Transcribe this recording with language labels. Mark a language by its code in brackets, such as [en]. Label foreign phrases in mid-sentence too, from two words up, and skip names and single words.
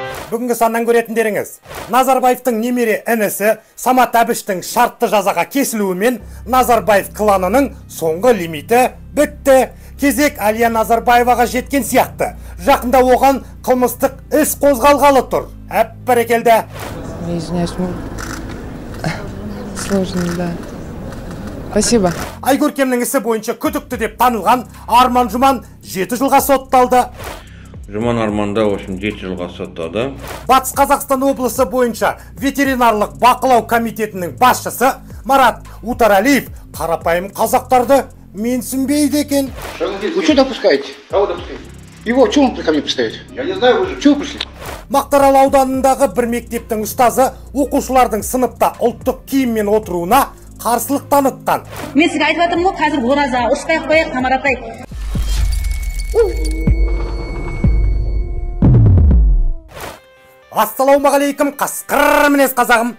[kk] Бүгінгі саннан көретіндеріңіз, Назарбаевтың немере інісі Самат Әбіштің шартты жазаға кесілуімен Назарбаев кланының соңғы лимиті бітті. Кезек Әлия Назарбаеваға жеткен сияқты. Жақында оған қылмыстық іс қозғалғалы тұр. Бәрекелді. [ru] Сложно, да. Спасибо. [kk] Айгөркемнің ісі бойынша күдікті деп танылған Арман Жұман 7 жылға сотталды. Жұман Арманда 7 жылға сотталды. Батыс Қазақстан облысы бойынша ветеринарлық бақылау комитетінің басшысы Марат Утаралиев қарапайым қазақтарды менсінбейді екен. [ru] Вы что допускаете? Кого допускаете? Его, что он ко мне пристает? Я не знаю, вы же. Чего вы пришли? [kk] Мақтарал ауданындағы бір мектептің ұстазы оқушылардың сыныпта ұлттық киіммен отыруына қарсылық танытқан. Мен сізге айтып жатырмын ғой, қазір ораза, ұрыспай қояйық, қамаратай. Ассалаумағалейкум, қасқыр мінез қазағым.